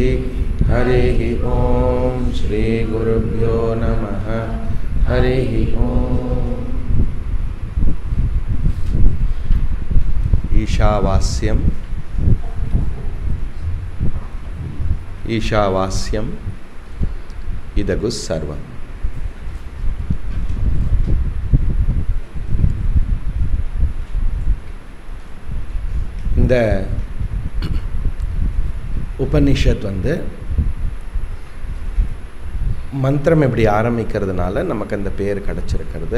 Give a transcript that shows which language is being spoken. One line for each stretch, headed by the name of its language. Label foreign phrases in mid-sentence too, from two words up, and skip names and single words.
Sanskrit: हरिः ॐ श्रीगुरुभ्यो नमः। हरिः ॐ। ईशावास्यम् ईशावास्यम् इदगु सर्वम्।
Tamil: இந்த உபனிஷத் மந்திரம் இப்படி ஆரம்பிக்கிறதுனால நமக்கு அந்த பேர் கிடச்சிருக்கிறது.